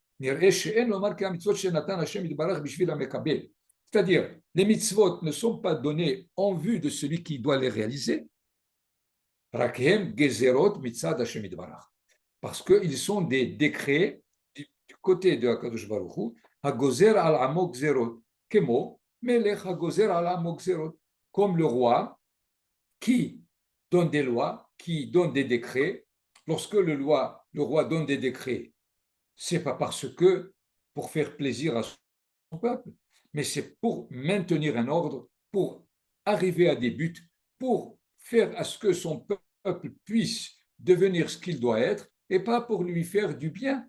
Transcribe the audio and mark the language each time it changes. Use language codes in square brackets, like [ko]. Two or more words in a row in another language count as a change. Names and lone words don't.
[fr] C'est-à-dire, les mitzvot ne sont pas donnés en vue de celui qui doit les réaliser, parce qu'ils sont des décrets du côté de [he] הקדוש ברוך הוא, הגוזר על עמו גזרות, כמו, מלך הגוזר על עמו גזרות, [fr] comme le roi qui donne des lois, qui donne des décrets. Lorsque le roi donne des décrets, c'est pas parce que pour faire plaisir à son peuple, mais c'est pour maintenir un ordre, pour arriver à des buts, pour faire à ce que son peuple puisse devenir ce qu'il doit être et pas pour lui faire du bien.